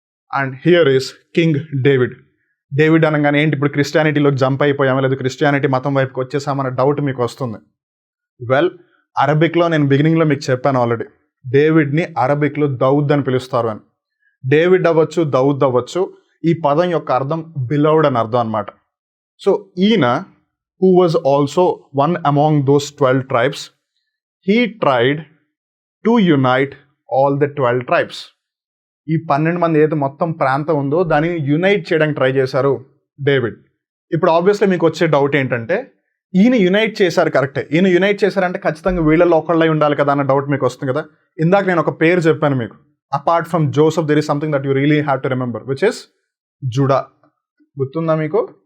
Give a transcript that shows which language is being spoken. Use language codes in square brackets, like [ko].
[te] And here is king David. David అనగానే ఏంటి ఇప్పుడు క్రిస్టియానిటీలోకి జంప్ అయిపోయామా, లేదు క్రిస్టియానిటీ మతం వైపుకి వచ్చేసామన్న డౌట్ మీకు వస్తుంది. వెల్, అరబిక్లో నేను బిగినింగ్లో మీకు చెప్పాను ఆల్రెడీ, డేవిడ్ని అరబిక్లో దౌద్ అని పిలుస్తారు అని. డేవిడ్ అవ్వచ్చు, దౌద్ అవ్వచ్చు, ఈ పదం యొక్క అర్థం బిలౌడ్ అని అర్థం అనమాట. [en] So ఈయన who was also one among those 12 tribes, he tried to unite all the 12 tribes. [te] ఈ 12 మంది ఏదైతే మొత్తం ప్రాంతం ఉందో దానిని యునైట్ చేయడానికి ట్రై చేశారు డేవిడ్. ఇప్పుడు ఆబ్వియస్లీ మీకు వచ్చే డౌట్ ఏంటంటే, ఈయన యునైట్ చేశారు కరెక్టే, ఈయన యునైట్ చేశారంటే ఖచ్చితంగా వీళ్ళలో ఒకళ్ళై ఉండాలి కదా అన్న డౌట్ మీకు వస్తుంది కదా. ఇందాక నేను ఒక పేరు చెప్పాను మీకు, [en] Apart from Joseph there is something that you really have to remember, which is Judah. [te] గుర్తుందా మీకు?